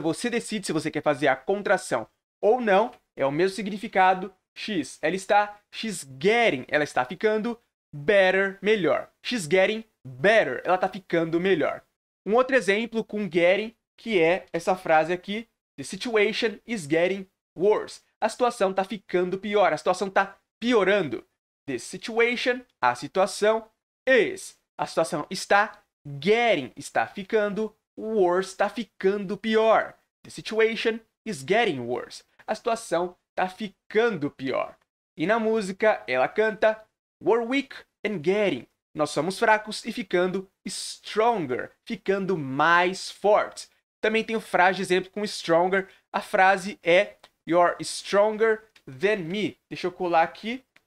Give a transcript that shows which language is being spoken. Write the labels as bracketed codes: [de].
[pt] Você decide se você quer fazer a contração ou não. É o mesmo significado. X, ela está. [en] She's getting, [pt] ela está ficando. [en] Better, [pt] melhor. [en] She's getting better. [pt] Ela está ficando melhor. Um outro exemplo com getting, que é essa frase aqui. [en] The situation is getting worse. [pt] A situação está ficando pior. A situação está piorando. [en] The situation, [pt] a situação, [en] is. [pt] A situação está. [en] Getting, [pt] está ficando. [en] Worse, [pt] está ficando pior. [en] The situation is getting worse. [pt] A situação está ficando pior. E na música, ela canta [en] We're weak and getting. [pt] Nós somos fracos e ficando stronger. Ficando mais fortes. Também tenho frase de exemplo com stronger. A frase é [en] You're stronger than me. [pt] Deixa eu colar aqui.